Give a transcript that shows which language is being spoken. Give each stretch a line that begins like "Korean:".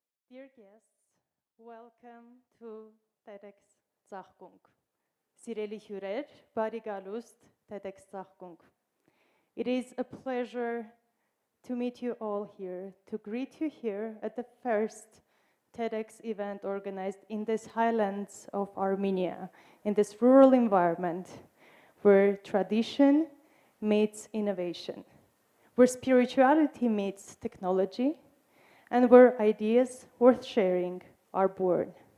English: Dear guests, welcome to TEDxTsaghkunk.
Armenian: Սիրելի հյուրեր, բարի գալուստ TEDxTsaghkunk.
English: It is a pleasure to meet you all here, to greet you here at the first TEDx event organized in this highlands of Armenia, in this rural environment where tradition meets innovation, where spirituality meets technology, and where ideas worth sharing are born.